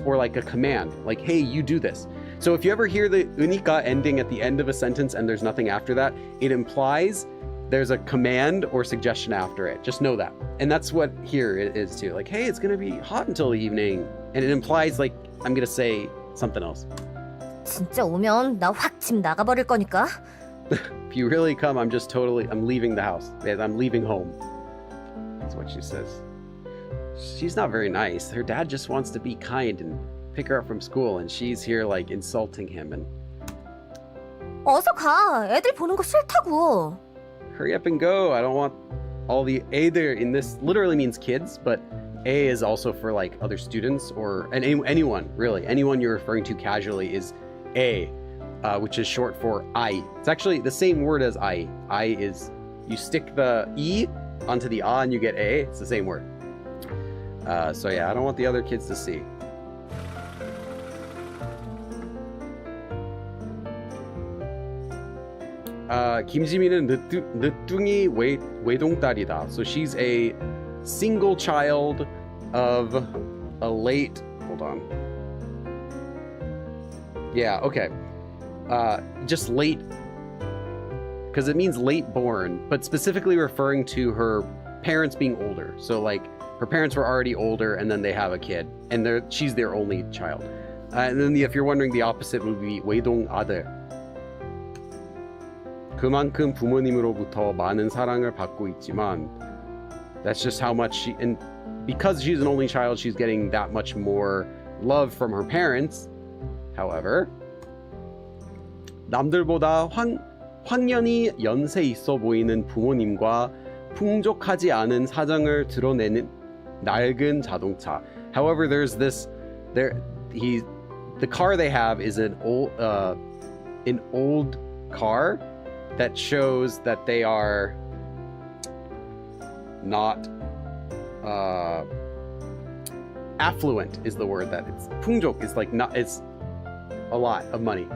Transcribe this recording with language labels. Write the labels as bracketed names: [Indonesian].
[English] Or like a command, like, hey, you do this. So if you ever hear the unika ending at the end of a sentence and there's nothing after that, it implies there's a command or suggestion after it. Just know that. And that's what here it is too. Like, hey, it's going to be hot until the evening. And it implies like, I'm going to say something else. [Korean] 진짜 오면 나 확 집 나가버릴 거니까. [English] If you really come, I'm leaving the house. I'm leaving home. That's what she says. She's not very nice. Her dad just wants to be kind and pick her up from school, and she's here like insulting him and [Korean] 어서 가. 애들 보는 거 싫다고. [English] hurry up and go. I don't want all the A there in this literally means kids, but A is also for like other students or anyone really. Anyone you're referring to casually is A, which is short for I. It's actually the same word as I. I is, you stick the E onto the A and you get A. It's the same word. So yeah, I don't want the other kids to see. [Korean] 김지민은 늦둥이 외동딸이다. [English] So she's a single child of a late, hold on. Yeah, okay. Just late, because it means late born, but specifically referring to her parents being older. So like her parents were already older and then they have a kid and she's their only child. And then if you're wondering, the opposite would be [Korean] 외동 아들. 그만큼 부모님으로부터 많은 사랑을 받고 있지만 [English] that's just how much and because she's an only child, she's getting that much more love from her parents. [Korean] However, 남들보다 확연히 연세 있어 보이는 부모님과 풍족하지 않은 사정을 드러내는 낡은 자동차. [English] However, the car they have is an old car that shows that they are not affluent is the word that it's 풍족 is like not, it's a lot of money.